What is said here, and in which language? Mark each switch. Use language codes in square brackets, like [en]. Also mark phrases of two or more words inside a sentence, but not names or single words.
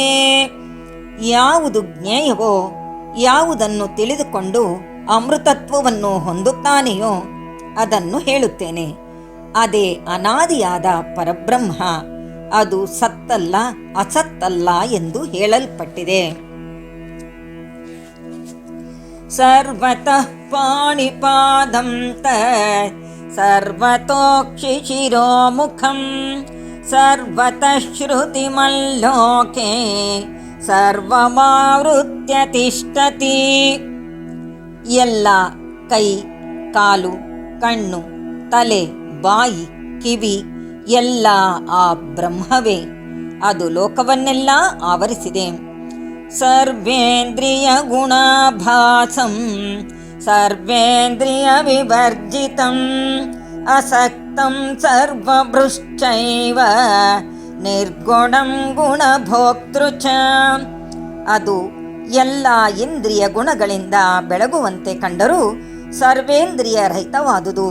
[kn] ಯಾವುದು ಜ್ಞೇಯವೋ, ಯಾವುದನ್ನು ತಿಳಿದುಕೊಂಡು ಅಮೃತತ್ವವನ್ನು ಹೊಂದುತ್ತಾನೆಯೋ ಅದನ್ನು ಹೇಳುತ್ತೇನೆ. ಅದೇ ಅನಾದಿಯಾದ ಪರಬ್ರಹ್ಮ. ಅದು ಸತ್ತಲ್ಲ, ಅಸತ್ತಲ್ಲ ಎಂದು ಹೇಳಲ್ಪಟ್ಟಿದೆ. [sa] ಸರ್ವತಃ ಪಾಣಿಪಾದಂ ತತ್ ಸರ್ವತೋಕ್ಷಿಶಿರೋಮುಖಂ ಸರ್ವತಃ ಶ್ರುತಿಮಲ್ಲೋಕೆ ಸರ್ವಮಾವೃತ್ಯ ತಿಷ್ಠತಿ. [kn] ಎಲ್ಲ ಕೈ, ಕಾಲು, ಕಣ್ಣು, ತಲೆ, ಬಾಯಿ, ಕಿವಿ ಎಲ್ಲ ಆ ಬ್ರಹ್ಮವೇ. ಅದು ಲೋಕವನ್ನೆಲ್ಲ ಆವರಿಸಿದೆ. [sa] ಸರ್ವೇಂದ್ರಿಯ ಗುಣಾಭಾಸಂ ಸರ್ವೇಂದ್ರಿಯ ವಿವರ್ಜಿತಂ ಅಸಕ್ತಂ ಸರ್ವಭೃಶ್ಚೈವ ನಿರ್ಗುಣಂ ಗುಣಭೋಕ್ತೃ ಚ. [kn] ಅದು ಎಲ್ಲ ಇಂದ್ರಿಯ ಗುಣಗಳಿಂದ ಬೆಳಗುವಂತೆ ಕಂಡರೂ ಸರ್ವೇಂದ್ರಿಯ ರಹಿತವಾದುದು.